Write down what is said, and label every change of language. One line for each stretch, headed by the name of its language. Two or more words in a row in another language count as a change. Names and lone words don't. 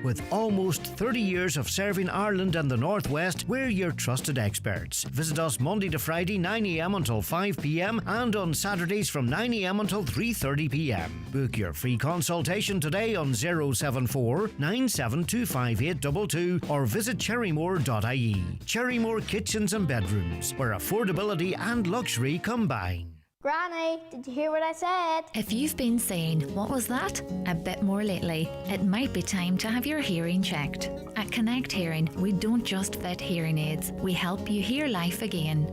English: With almost 30 years of serving Ireland and the Northwest, we're your trusted experts. Visit us Monday to Friday 9am until 5pm and on Saturdays from 9am until 3:30pm. Book your free consultation today on 074 9725 or visit cherrymore.ie. Cherrymore Kitchens and Bedrooms, where affordability and luxury combine. Granny, did you hear what I said? If you've been saying, "What was that?" a bit more lately, it might be time to have your hearing checked. At Connect Hearing, we don't just fit hearing aids, we help you hear life again.